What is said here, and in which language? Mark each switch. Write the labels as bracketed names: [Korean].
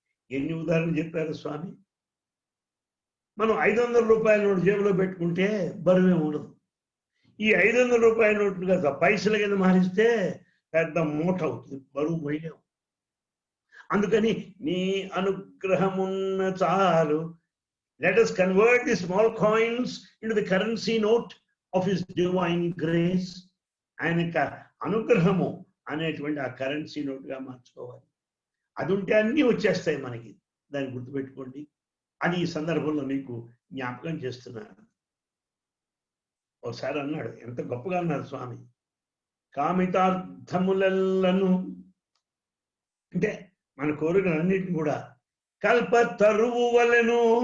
[Telugu] ఎన్ని ఉదాహరణలు చెప్పారు స్వామి. మనం 500 రూపాయల నోటు జేబులో పెట్టుకుంటే బరువే ఉండదు. ఈ 500 రూపాయల నోట్లు కదా పైసల కింద మారిస్తే పెద్ద మూట అవుతుంది, బరువు పోయలేము. అందుకని నీ అనుగ్రహమున్న చాలు. [English] Let us convert the small coins into the currency note of his divine grace. [Telugu] ఆయన అనుగ్రహము అనేటువంటి ఆ కరెన్సీ నోట్గా మార్చుకోవాలి. అది ఉంటే అన్నీ వచ్చేస్తాయి మనకి, దాన్ని గుర్తుపెట్టుకోండి. అది ఈ సందర్భంలో మీకు జ్ఞాపకం చేస్తున్నాను. ఒకసారి అన్నాడు, ఎంత గొప్పగా అన్నారు స్వామి, కామితార్థములను అంటే మన కోరికలన్నిటిని కూడా కల్పతరువు వలెను.